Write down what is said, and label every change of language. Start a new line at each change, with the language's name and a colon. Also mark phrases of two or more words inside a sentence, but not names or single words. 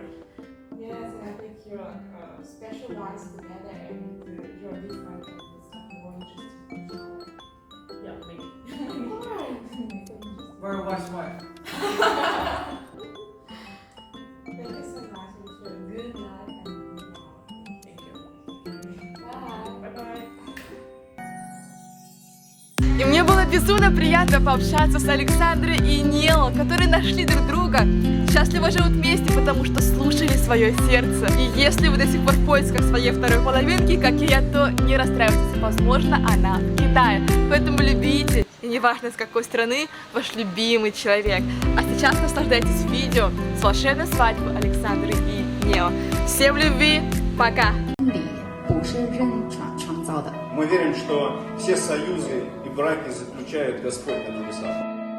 English: Yes, and I think you're specialized together and you're different and it's more interesting. Yeah, maybe. Very wise wife. Thank you so much. Wish you a good night and good night. Thank you. Bye. Bye-bye.
Russian: И мне было безумно приятно пообщаться с Александрой и Нео, которые нашли друг друга, счастливо живут вместе, потому что слушали свое сердце. И если вы до сих пор в поисках своей второй половинки, как и я, то не расстраивайтесь, возможно, она в Китае. Поэтому любите, и неважно с какой страны, ваш любимый человек. А сейчас наслаждайтесь видео с волшебной свадьбой Александры и Нео. Всем любви, пока!
Chinese: 不是人创造的。
Russian: Мы верим, что все союзы и браки заключает Господь на небесах.